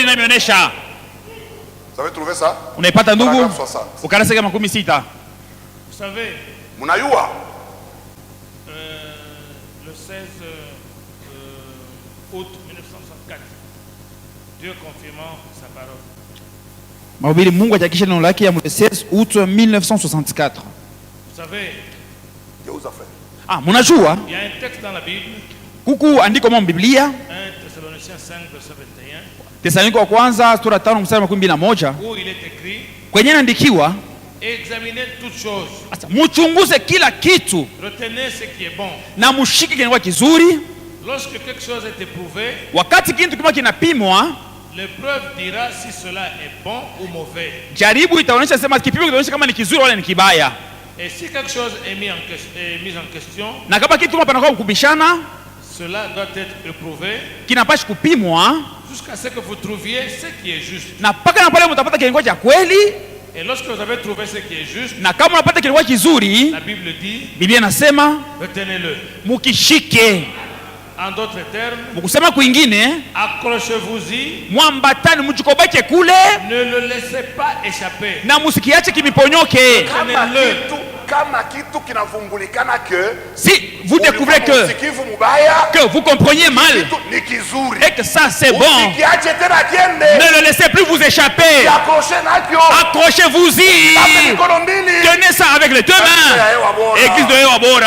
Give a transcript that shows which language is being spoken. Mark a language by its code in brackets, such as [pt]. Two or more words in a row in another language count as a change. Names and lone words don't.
[fr] Vous avez trouvé ça? On n'est pas tandugu. Vous savez, [sw] Munayua. [fr] Le 16 août 1964, Dieu confirmant sa parole. [sw] Mahubiri Mungu atakisha neno lake ya 16 août 1964. [fr] Vous savez, [sw] munajua [fr] il y a un texte dans la Bible, [sw] kuku andiko mwa Biblia, [fr] 1 Thessaloniciens 5 verset 21, [sw] Tesalonike wa kwanza sura 5 mstari wa 21, [fr] où il est écrit, [sw] kwenye inaandikiwa, [fr] examinez toutes choses, [sw] muchunguze kila kitu, [fr] retenez ce qui est bon, [sw] na mushike kinakuwa kizuri. [fr] Lorsque quelque chose est éprouvé, [sw] wakati kitu kama kinapimwa, [fr] l'épreuve dira si cela est bon ou mauvais. [sw] Jaribu itaonyesha sema kipimo kitaonyesha kama ni kizuri wala ni kibaya. [fr] Et si quelque chose est mis en question, [sw] na kama kitu kama panakuwa kubishana, [fr] cela doit être éprouvé, [sw] kinapaswa kupimwa [fr] jusqu'à ce que vous trouviez ce qui est juste. [sw] Na paka na pale mtapata kilikuwa cha kweli. [fr] Et lorsque vous avez trouvé ce qui est juste, [sw] na kama unapata kilikuwa kizuri, [fr] la Bible dit, [sw] Biblia inasema [fr] retenez-le. [sw] mukishike. [fr] En d'autres termes, [sw] Mukusema kwingine, [fr] accrochez-vous-y. [sw] mwambatani mjikobake kule [fr] Ne le laissez pas échapper. [sw] na musikiache kimiponyoke. Kama kitu kinavumbulikana que [fr] Si vous découvrez que vous compreniez mal et que ça c'est bon, ne le laissez plus vous échapper. Accrochez-vous-y. Tenez ça avec les deux mains. Église de Ewabora.